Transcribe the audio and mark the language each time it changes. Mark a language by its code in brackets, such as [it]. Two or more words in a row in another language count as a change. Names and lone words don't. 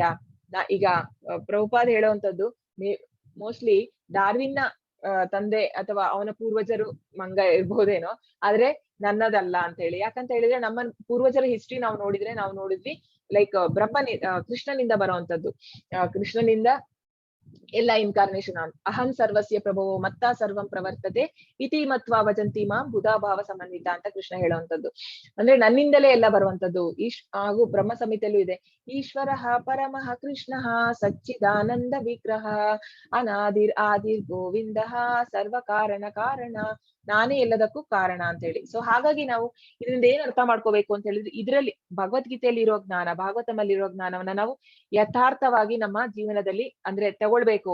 [kn] ಈಗ ಪ್ರಭುಪಾದ ಹೇಳುವಂತದ್ದು ಮೋಸ್ಟ್ಲಿ ಡಾರ್ವಿನ್ನ ತಂದೆ ಅಥವಾ ಅವನ ಪೂರ್ವಜರು ಮಂಗ ಇರ್ಬೋದೇನೋ, ಆದ್ರೆ ನನ್ನದಲ್ಲ ಅಂತ ಹೇಳಿ. ಯಾಕಂತ ಹೇಳಿದ್ರೆ ನಮ್ಮ ಪೂರ್ವಜರ ಹಿಸ್ಟ್ರಿ ನಾವು ನೋಡಿದ್ವಿ ಲೈಕ್ ಕೃಷ್ಣನಿಂದ ಬರುವಂತದ್ದು. ಕೃಷ್ಣನಿಂದ ಎಲ್ಲ ಇನ್ಕಾರ್ನೇಷನ್ [sa] ಅಹಂ ಸರ್ವಸ್ಯ ಪ್ರಭವೋ ಮತ್ತ ಸರ್ವಂ ಪ್ರವರ್ತತೆ ಇತಿ ಮತ್ವ ವಜಂತಿ ಮಾಂ ಬುಧಾಭಾವ ಸಮನ್ವಿತ [kn] ಅಂತ ಕೃಷ್ಣ ಹೇಳುವಂತದ್ದು. ಅಂದ್ರೆ ನನ್ನಿಂದಲೇ ಎಲ್ಲ ಬರುವಂತದ್ದು. ಹಾಗೂ ಬ್ರಹ್ಮ ಸಂಹಿತೆಯಲ್ಲೂ ಇದೆ, [sa] ಈಶ್ವರ ಪರಮಃ ಕೃಷ್ಣ ಸಚ್ಚಿದಾನಂದ ವಿಗ್ರಹ ಅನಾದಿರ್ ಆದಿರ್ ಗೋವಿಂದ ಸರ್ವ ಕಾರಣ ಕಾರಣ, [kn] ನಾನೇ ಎಲ್ಲದಕ್ಕೂ ಕಾರಣ ಅಂತ ಹೇಳಿ. ಸೊ ಹಾಗಾಗಿ ನಾವು ಇದರಿಂದ ಏನ್ ಅರ್ಥ ಮಾಡ್ಕೋಬೇಕು ಅಂತ ಹೇಳಿದ್ರೆ, ಇದರಲ್ಲಿ ಭಗವದ್ಗೀತೆಯಲ್ಲಿ ಇರೋ ಜ್ಞಾನ, ಭಾಗವತಮಲ್ಲಿ ಇರೋ ಜ್ಞಾನವನ್ನ ನಾವು ಯಥಾರ್ಥವಾಗಿ ನಮ್ಮ ಜೀವನದಲ್ಲಿ ಅಂದ್ರೆ ತಗೊಳ್ಬೇಕು.